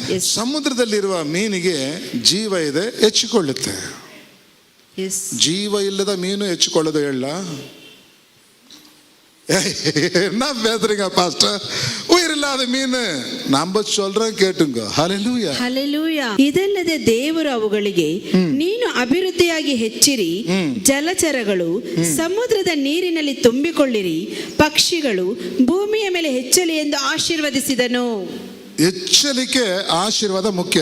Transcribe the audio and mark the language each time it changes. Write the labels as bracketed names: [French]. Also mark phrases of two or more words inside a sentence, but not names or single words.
[Kannada] ಸಮುದ್ರದಲ್ಲಿರುವ ಮೀನಿಗೆ ಜೀವ ಇದೆ, ಹೆಚ್ಚಿಕೊಳ್ಳುತ್ತೆ. ಜೀವ ಇಲ್ಲದ ಮೀನು ಹೆಚ್ಚಿಕೊಳ್ಳೋದು ಹೇಳ? [Tamil] என்ன பேசுறீங்க பாஸ்டர்? உயிர் இல்லாத மீன் நம்ம சொல்றோம் கேட்டுங்க. ஹalleluya [Kannada] ಹಲ್ಲೆಲೂಯಾ. ಇದಲ್ಲದೆ ದೇವರು ಅವುಗಳಿಗೆ, ನೀನು ಅಭಿವೃದ್ಧಿಯಾಗಿ ಹೆಚ್ಚಿರಿ, ಜಲಚರಗಳು ಸಮುದ್ರದ ನೀರಿನಲ್ಲಿ ತುಂಬಿಕೊಳ್ಳಿರಿ, ಪಕ್ಷಿಗಳು ಭೂಮಿಯ ಮೇಲೆ ಹೆಚ್ಚಲಿ ಎಂದು ಆಶೀರ್ವದಿಸಿದನು. ಹೆಚ್ಚಲಿಕ್ಕೆ ಆಶೀರ್ವಾದ ಮುಖ್ಯ.